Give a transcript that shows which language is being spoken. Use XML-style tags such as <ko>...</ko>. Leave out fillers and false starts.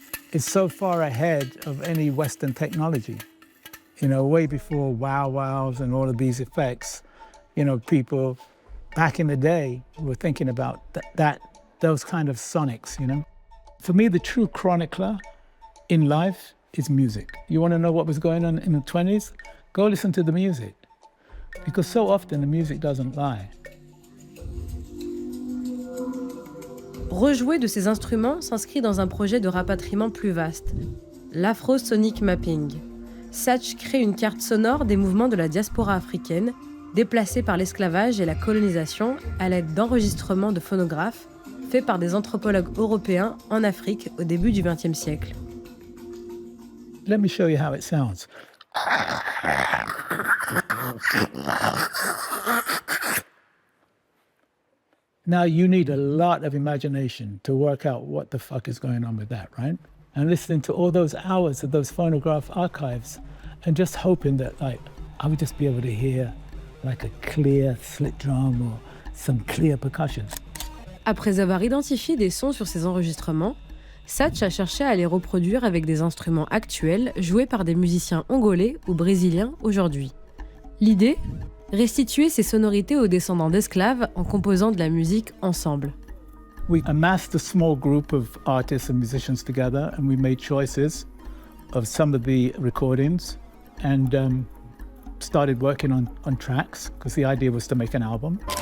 <en>It's so far ahead of any Western technology. Way before wow-wows and all of these effects, people back in the day were thinking about those kind of sonics, For me, the true chronicler in life is music. You want to know what was going on in the 20s? Go listen to the music, because so often the music doesn't lie.</en> <fr>Rejouer de ces instruments s'inscrit dans un projet de rapatriement plus vaste, l'Afro-Sonic Mapping. Satch crée une carte sonore des mouvements de la diaspora africaine, déplacés par l'esclavage et la colonisation à l'aide d'enregistrements de phonographes faits par des anthropologues européens en Afrique au début du XXe siècle.</fr> <en>Let me show you how it sounds. Now you need a lot of imagination to work out what the fuck is going on with that, right? And listening to all those hours of those phonograph archives and just hoping that I would just be able to hear like a clear slit drum or some clear percussion.</en> <fr>Après avoir identifié des sons sur ces enregistrements, Satch a cherché à les reproduire avec des instruments actuels joués par des musiciens angolais ou brésiliens aujourd'hui. L'idée ? Restituer ces sonorités aux descendants d'esclaves en composant de la musique ensemble.</fr> <en>We amassed a small group of artists and musicians together, and we made choices of some of the recordings and started working on tracks, because the idea was to make an album.</en>